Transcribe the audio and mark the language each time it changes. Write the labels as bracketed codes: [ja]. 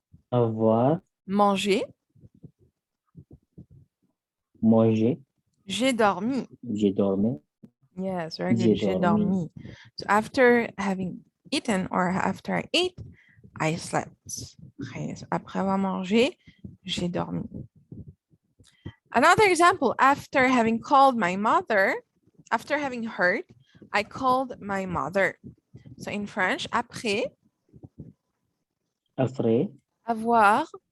[fr] Avoir. Manger. Manger. J'ai dormi. J'ai dormi. [en] Yes, very good. [fr] J'ai dormi. [en] So after having eaten or after I ate, I slept. Okay, so [fr] après avoir mangé, j'ai dormi. [en] Another example, after having called my mother, after having heard, I called my mother. So in French, après. [fr] Après. Avoir.